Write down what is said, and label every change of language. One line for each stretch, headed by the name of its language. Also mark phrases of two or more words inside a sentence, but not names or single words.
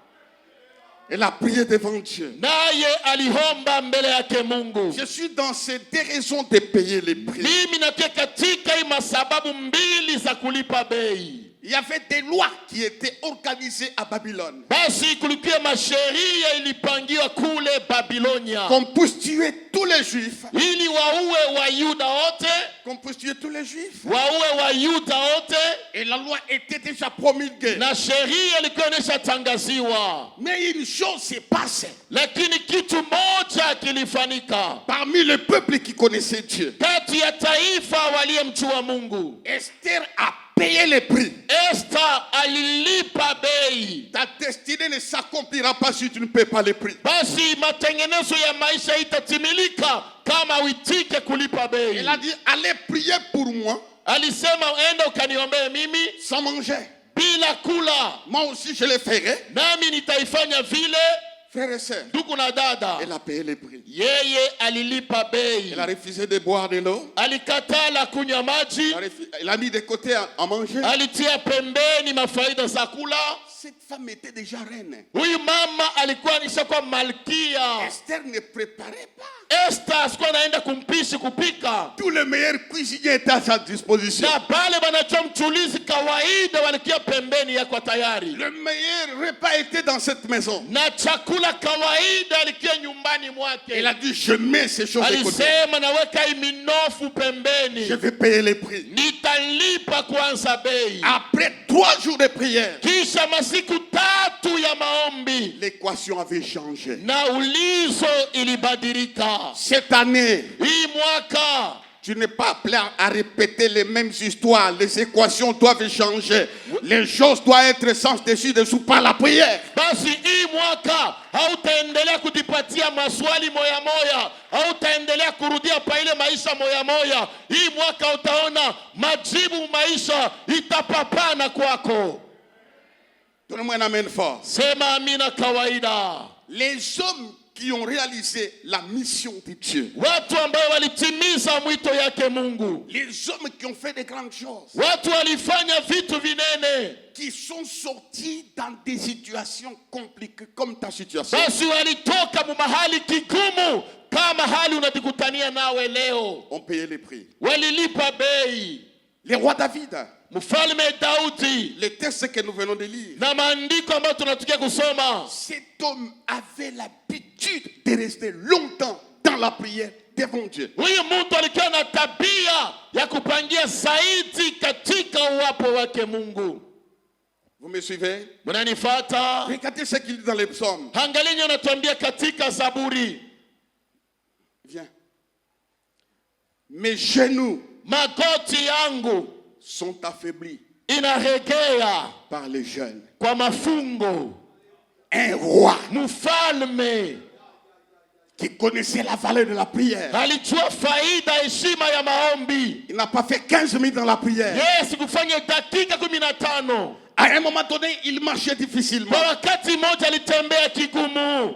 French: Elle a prié devant Dieu.
Swahili: Naye alihomba mbele yake Mungu.
French: Je suis dans ces deux raisons de payer les prix.
Swahili: Mimi nakia katika hii masababu mbili za kulipa bei.
French: Il y avait des lois qui étaient organisées à Babylone.
Swahili: Basi kulikuwa masheria ilipangiwa kule Babilonia,
French: Qu'on puisse tuer tous les juifs.
Swahili: ili waue Wayuda wote,
French: Qu'on puisse tuer tous les juifs.
Swahili: waue Wayuda wote,
French: Et la loi était déjà promulguée.
Swahili: na sheria ilikuwa imeshatangaziwa.
French: Mais une chose s'est passée.
Swahili: Lakini kitu moja kilifanyika
French: Parmi le peuple qui connaissait Dieu,
Swahili: kati ya taifa waliyemjua Mungu.
French: Esther a payé les prix.
Swahili: Esther alilipa bei.
French: Ta destinée ne s'accomplira pas si tu ne payes pas les prix.
Swahili: Basi matengenezo ya maisha itatimilika kama uitike kulipa bei.
French: Elle a dit, allez prier pour moi
Swahili: Alisema enda ukaniombee mimi
French: sans manger.
Swahili: bila kula,
French: Moi aussi je le ferai.
Swahili: nami nitaifanya vile.
French: Frères et sœurs,
Swahili: Ndugu na dada,
French: elle a payé les prix.
Swahili: yeye alilipa bei.
French: Elle a refusé de boire de l'eau.
Swahili: Alikatala kunywa maji,
French: Elle a mis de côté à manger.
Swahili: alitia pembeni mafaida za kula.
French: Cette femme était déjà reine.
Swahili: Huyu mama alikuwa nishakuwa malkia.
French: Esther ne préparait pas.
Swahili: Esther asikuwa anaenda kumpishi kupika,
French: Tous les meilleurs cuisiniers étaient à sa disposition.
Swahili: na pale wanajua mchulizi kawaida walikia pembeni yako tayari,
French: Le meilleur repas était dans cette maison.
Swahili: na chakula kawaida alikia nyumbani mwake.
French: Elle a dit, je mets ces choses de côté.
Swahili: Alisema naweka hii minofu pembeni,
French: Je vais payer les prix.
Swahili: nitalipa kwanza bei.
French: Après 3 jours de prière,
Swahili: Kisha masiku 3 ya maombi,
French: l'équation avait changé.
Swahili: na ulizo ilibadilika.
French: Cette année,
Swahili: Hii mwaka
French: tu n'es pas appelé à répéter les mêmes histoires. Les équations doivent changer. Les choses doivent être sans dessus dessous par la prière.
Swahili: basi hii mwaka hautaendelea kujipatia maswali moya moya, hautaendelea kurudia pa ile maisha moya moya. Hii mwaka utaona majibu, maisha itapapana kwako.
French: Donnez-moi un amen fort.
Swahili: Sema amina kawaida.
French: Les hommes qui ont réalisé la mission de Dieu,
Swahili: Watu ambao walitimiza mwito yake Mungu,
French: les hommes qui ont fait de grandes choses,
Swahili: watu walifanya vitu vinene,
French: qui sont sortis dans des situations compliquées comme ta situation,
Swahili: basi walitoka mu mahali kigumu kama hali unajikutania nawe leo,
French: ont payé les prix.
Swahili: walilipa bei.
French: Le roi David,
Swahili: Mfalme Daudi,
French: le texte que nous venons de lire,
Swahili: na maandiko ambayo tunatukia kusoma,
French: cet homme avait l'habitude de rester longtemps dans la prière devant Dieu.
Swahili: huyu mtu alikuwa na tabia ya kupangia zaidi katika uwapo wake Mungu.
French: Vous me suivez?
Swahili: Mnanifuata?
French: Regardez ce qu'il dit dans les psaumes.
Swahili: Angalia anatuambia katika Zaburi,
French: Viens. Mes genoux
Swahili: magoti yangu
French: sont affaiblis
Swahili: inaregea
French: par les jeûnes.
Swahili: kwa mafungo.
French: Un roi
Swahili: Mfalme
French: qui connaissait la valeur de la prière.
Swahili: alijua faida, heshima ya maombi.
French: Il n'a pas fait 15 minutes dans la prière.
Swahili: Yes, kufanya dakika 15.
French: À un moment donné, il marchait difficilement.
Swahili: Kwa wakati mmoja alitembea kigumu.